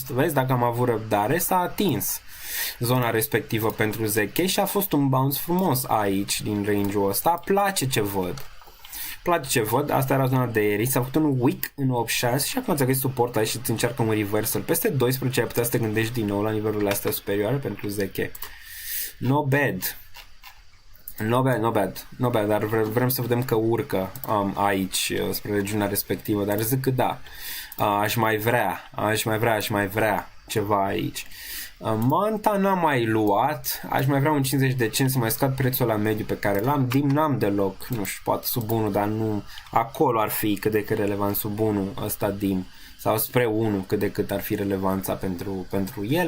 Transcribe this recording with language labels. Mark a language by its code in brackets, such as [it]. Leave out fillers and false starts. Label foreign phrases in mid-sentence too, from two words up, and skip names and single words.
[ro] Vezi, dacă am avut răbdare, s-a atins zona respectivă pentru Zeche și a fost un bounce frumos aici din range-ul ăsta. Place ce văd. Asta era zona de ieri. S-a făcut un weak în 8-6 și acum ți-a găsit suport aici și îți încearcă un reversal. Peste 12 ai putea să te gândești din nou la nivelurile astea superioare pentru Zeche. [en] No bad, [ro] dar vrem să vedem că urcă aici spre regiunea respectivă, dar zic că da, aș mai vrea ceva aici. Manta n-am mai luat, aș mai vrea un 50 de cenți să mai scad prețul la mediu pe care l-am. Dim n-am deloc, nu știu, poate sub 1, dar nu, acolo ar fi cât de cât relevant sub 1 ăsta Dim, sau spre 1 cât de cât ar fi relevanța pentru el.